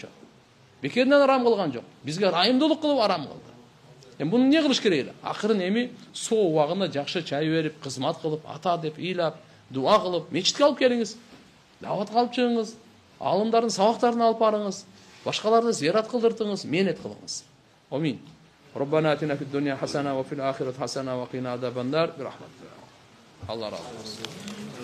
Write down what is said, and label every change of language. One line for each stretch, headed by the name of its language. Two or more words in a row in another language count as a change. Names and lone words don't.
Kyrgyz: Бекерден арам кылган жок. Бизге райымдуулук кылып арам кылды. Буну эмне кылыш керек эле? Акырын эми соо убагында жакшы чай берип, кызмат кылып, ата деп ыйлап, дуа кылып, мечитке алып келиңиз. Даватка алып чыгыңыз. Алымдардын сабактарын алып барыңыз. Башкаларды зиярат кылдыртыңыз, менет кылыңыз. Амин.
Arabic: ربنا آتنا في الدنيا حسنة وفي الآخرة حسنة وقنا عذاب النار.
Kyrgyz: Бирахматик. Алла разы болсун.